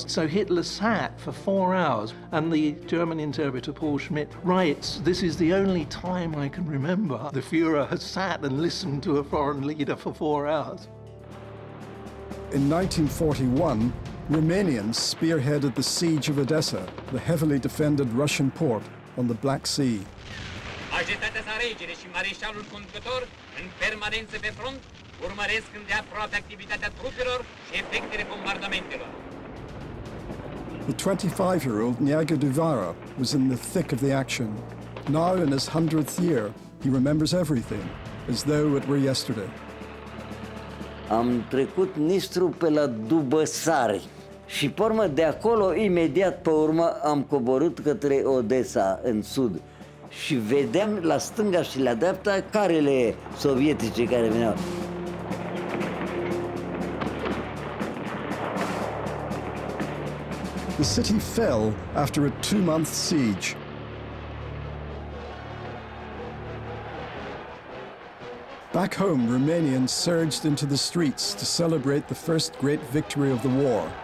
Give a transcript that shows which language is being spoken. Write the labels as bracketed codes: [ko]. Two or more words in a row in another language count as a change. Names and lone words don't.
[en] So Hitler sat for 4 hours, and the German interpreter Paul Schmidt writes, this is the only time I can remember the Führer has sat and listened to a foreign leader for 4 hours. In 1941, Romanians spearheaded the siege of Odessa, the heavily defended Russian port on the Black Sea. [ro] Majestatea sa regele și mareșalul conducător, în permanență pe front, urmăresc îndeaproape activitatea trupelor și efectele bombardamentelor. [en] The 25-year-old Neaga Duvara was in the thick of the action. Now in his 100th year, he remembers everything, as though it were yesterday. [ro] Am trecut Nistru pe la Dubăsari și pe urmă de acolo, imediat pe urmă, am coborât către Odessa, în sud. Și vedeam la stânga și la dreapta carele sovietice care veneau. [en] The city fell after a 2-month siege. Back home, Romanians surged into the streets to celebrate the first great victory of the war.